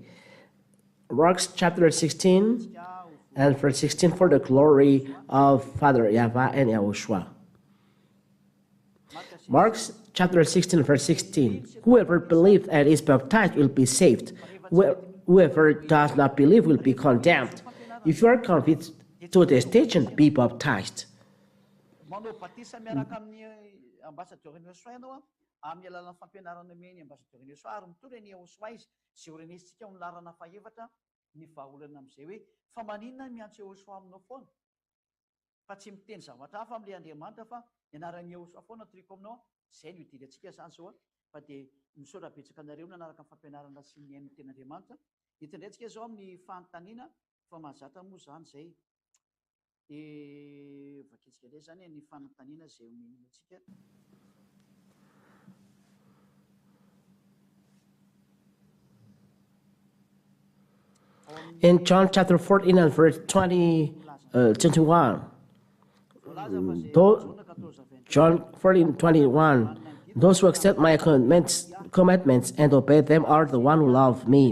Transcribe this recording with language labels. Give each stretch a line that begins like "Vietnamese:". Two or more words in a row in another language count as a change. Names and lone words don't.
English: Mark chapter 16 and verse 16, for the glory of Father Yahweh and Yahushua. Mark chapter 16 verse 16. Whoever believes and is baptized will be saved. Whoever does not believe will be condemned. If you are convinced to this teaching, be baptized.
Malagasy: Amin'ny alalan'ny fampianarana meny ambasador Yehoshua ary mitondra ny Yehoshua izy sy orenesitsika amin'ny larana fahaefatra ny vahaolana amin'izay hoe fa maninona miantso Yehoshua aminao foana fa tsy miteny zavatra hafa amin'ilay Andriamanitra fa ianaran'ny Yehoshua foana triko aminao. Izay no idirantsika zany zao fa dia misaotra betsaka anareo nanaraka ny fampianarana sy ny hain'ny ten'Andriamanitra. Hitandraitsika zao amin'ny fanontaniana fa mahazatra moa zany izay dia vakitsika indray zany ny fanontaniana izay omentsika.
English: In John chapter 14 and verse 21, John 14:21, those who accept my commandments and obey them are the one who love me.